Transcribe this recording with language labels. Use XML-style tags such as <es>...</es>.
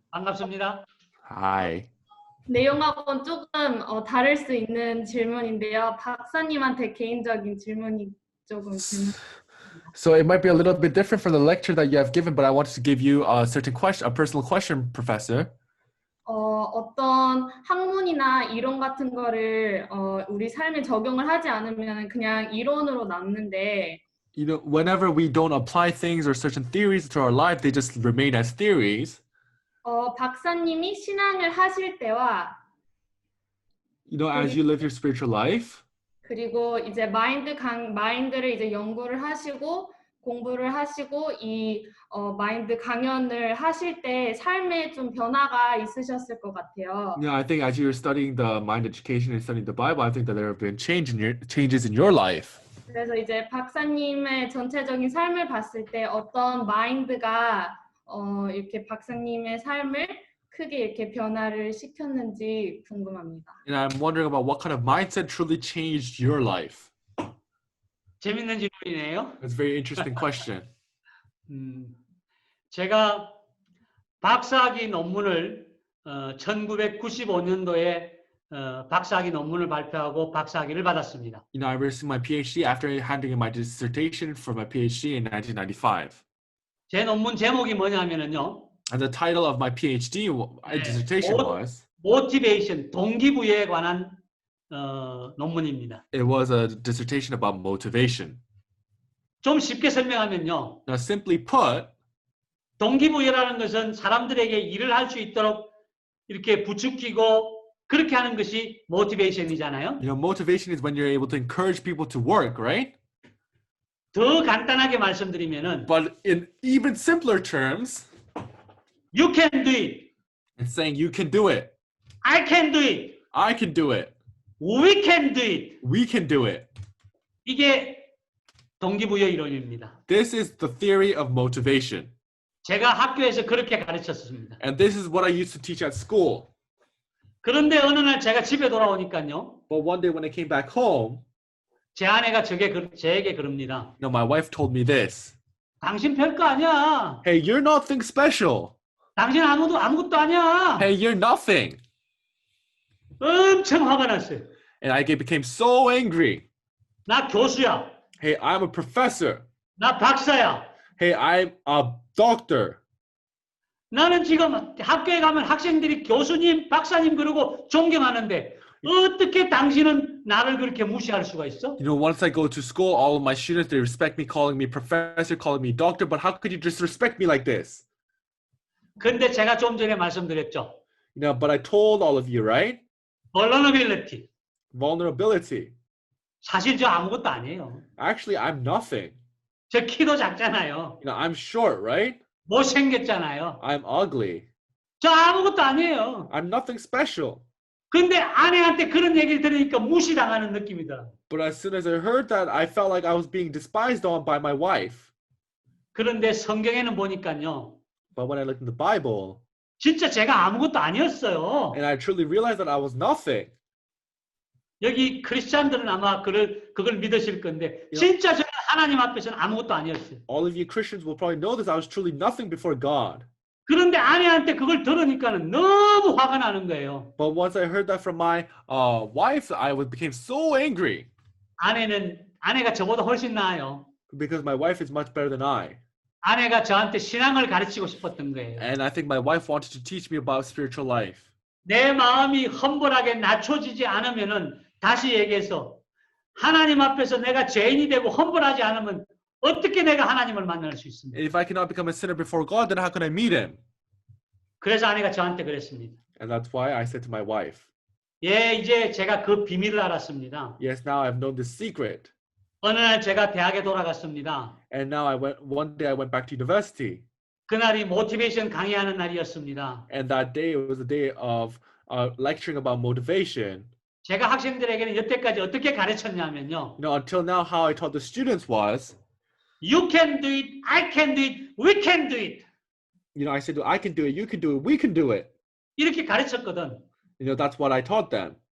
<ko>반갑습니다.</ko> <en>Hi.</en> <ko>내용하고는 조금 다를 수 있는 질문인데요. 박사님한테 개인적인 질문이 조금</ko> <en>So it might be a little bit different from the lecture that you have given, but I wanted to give you a certain question, a personal question, Professor.</en> <ko>어떤 학문이나 이론 같은 거를 우리 삶에 적용을 하지 않으면 그냥 이론으로 남는데</ko> <en>You know, whenever we don't apply things or certain theories to our life, they just remain as theories.</en> <ko>박사님이 신앙을 하실 때와</ko> <en>as you live your spiritual life,</en> <ko>그리고 이제 마인드를 이제 연구를 하시고 공부를 하시고 이 마인드 강연을 하실 때 삶에 좀 변화가 있으셨을 것 같아요.</ko> <en>I think as you're studying the mind education and studying the Bible, I think that there have been changes in your life.</en> <ko>그래서 이제 박사님의 전체적인 삶을 봤을 때 어떤 마인드가 이렇게 박사님의 삶을 크게 이렇게 변화를 시켰는지 궁금합니다.</ko> <en>And I'm wondering about what kind of mindset truly changed your life.</en> <ko>재밌는 질문이네요.</ko> <en>That's a very interesting question.</en> <ko>제가 박사학위 논문을 1995년도에 박사학위 논문을 발표하고 박사학위를 받았습니다.</ko> <en>I received my PhD after handing in my dissertation for my PhD in 1995.</en> <ko>제 논문 제목이 뭐냐면요.</ko> <en>And the title of my PhD dissertation was</en> <ko>Motivation, 동기부여에 관한 논문입니다.</ko> <en>it was a dissertation about motivation.</en> <ko>좀 쉽게 설명하면요.</ko> <en>Now, simply put,</en> <ko>동기부여라는 것은 사람들에게 일을 할 수 있도록 이렇게 부추기고 그렇게 하는 것이 motivation이잖아요.</ko> <en>motivation is when you're able to encourage people to work, right?</en> <ko>더 간단하게 말씀드리면은</ko> <en>But in even simpler terms, You can do it. it's saying you can do it. I can do it. I can do it. We can do it. We can do it.</en> <ko>이게 동기부여 이론입니다.</ko> <en>This is the theory of motivation.</en> <ko>제가 학교에서 그렇게 가르쳤습니다.</ko> <en>And this is what I used to teach at school.</en> <ko>그런데 어느 날 제가 집에 돌아오니까요.</ko> <en>But one day when I came back home,</en> <ko>제 아내가 저에게 그럽니다.</ko> <en>my wife told me this.</en> <ko>당신 별거 아니야.</ko> <en>Hey, you're nothing special.</en> <ko>당신 아무것도 아니야.</ko> <en>Hey, you're nothing.</en> <ko>엄청 화가 났어요.</ko> <en>And I became so angry.</en> <ko>나 교수야.</ko> <en>Hey, I'm a professor.</en> <ko>나 박사야.</ko> <en>Hey, I'm a doctor.</en> <ko>나는 지금 학교에 가면 학생들이 교수님, 박사님 그러고 존경하는데 어떻게 당신은 나를 그렇게 무시할 수가 있어?</ko> <en>Once I go to school, all of my students, they respect me, calling me professor, calling me doctor, but how could you disrespect me like this?</en> <ko>근데 제가 좀 전에 말씀드렸죠.</ko> <en>But I told all of you, right? vulnerability. Vulnerability.</en> <ko>사실 저 아무것도 아니에요.</ko> <en>Actually, I'm nothing.</en> <ko>저 키도 작잖아요.</ko> <en>I'm short, right?</en> <ko>못생겼잖아요.</ko> <en>I'm ugly.</en> <ko>저 아무것도 아니에요.</ko> <en>I'm nothing special.</en> <ko>근데 아내한테 그런 얘기를 들으니까 무시당하는 느낌이더라고요.</ko> <en>But as soon as I heard that, I felt like I was being despised on by my wife.</en> <ko>그런데 성경에는 보니까요.</ko> <en>But when I looked in the Bible,</en> <ko>진짜 제가 아무것도 아니었어요.</ko> <en>and I truly realized that I was nothing.</en> <ko>여기 크리스찬들은 아마 그걸 믿으실 건데 진짜 저는 하나님 앞에서는 아무것도 아니었어요.</ko> <en>All of you Christians will probably know this. I was truly nothing before God.</en> <ko>그런데 아내한테 그걸 들으니까는 너무 화가 나는 거예요.</ko> <en>But once I heard that from my wife, I became so angry.</en> <ko>아내가 저보다 훨씬 나아요.</ko> <en>Because my wife is much better than I.</en> <ko>아내가 저한테 신앙을 가르치고 싶었던 거예요.</ko> <en>And I think my wife wanted to teach me about spiritual life.</en> <ko>내 마음이 험불하게 낮춰지지 않으면은 다시 얘기해서 하나님 앞에서 내가 죄인이 되고 험불하지 않으면 어떻게 내가 하나님을 만날 수 있습니까?</ko> <en>If I cannot become a sinner before God, then how can I meet him?</en> <ko>그래서 아내가 저한테 그랬습니다.</ko> <en>And that's why I said to my wife,</en> <ko>예, 이제 제가 그 비밀을 알았습니다.</ko> <en>yes, now I've known this secret.</en> <ko>어느 날 제가 대학에 돌아갔습니다.</ko> <en>And now one day I went back to university.</en> <ko>그날이 모티베이션 강의하는 날이었습니다.</ko> <en>And that day, it was a day of lecturing about motivation.</en> <ko>제가 학생들에게는 여태까지 어떻게 가르쳤냐면요.</ko> <en>Until now, how I taught the students was, You can do it, I can do it, we can do it. I said, I can do it, you can do it, we can do it.</en> <ko>이렇게 가르쳤거든.</ko> <en>That's what I taught them.</en>